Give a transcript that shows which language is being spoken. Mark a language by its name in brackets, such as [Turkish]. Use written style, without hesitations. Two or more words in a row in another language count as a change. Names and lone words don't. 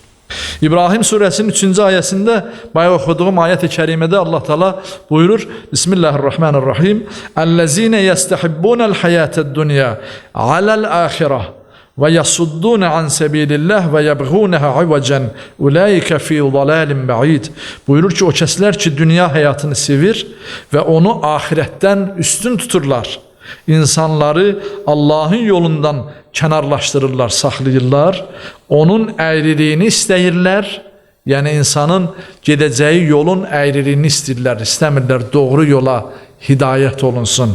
[Azerbaijani] İbrahim surəsinin 3-cü ayəsində bayaq oxuduğum ayət-i kərimədə Allah Teala buyurur: Bismillahirrahmanirrahim. [Arabic] الذين يستحبون الحياة الدنيا على الآخرة ويصدون عن سبيل الله ويبغونها عوجا أولئك في ضلال بعيد. [Azerbaijani] Buyurur ki, o kəslər ki, dünya həyatını sevir və onu axirətdən üstün tuturlar. İnsanları Allahın yolundan kənarlaşdırırlar, saxlayırlar. Onun əyriliyini istəyirlər. Yəni insanın gedəcəyi yolun əyriliyini istəyirlər, istəmirlər doğru yola hidayət olunsun.